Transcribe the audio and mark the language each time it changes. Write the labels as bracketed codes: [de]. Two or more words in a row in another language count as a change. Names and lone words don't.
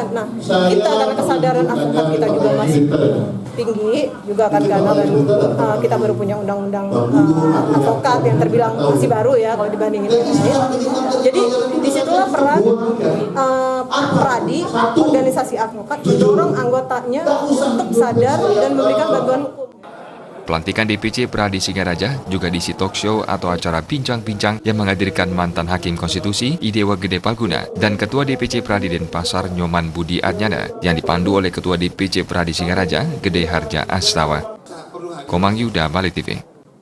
[id] Nah kita karena kesadaran advokat kita juga masih tinggi juga kan karena kita baru punya undang-undang advokat yang terbilang masih baru ya kalau dibandingin yang lain. Jadi disitulah peran Pradi, organisasi advokat mendorong anggotanya untuk sadar dan memberikan bantuan hukum. Pelantikan DPC Pradi Singaraja juga diisi [en] talk show [id] atau acara bincang-bincang yang menghadirkan mantan Hakim Konstitusi Idewa Gede Palguna dan Ketua DPC Pradi Denpasar Nyoman Budi Adnyana yang dipandu oleh Ketua DPC Pradi Singaraja Gede Harja Astawa. Komang Yuda, Bali TV.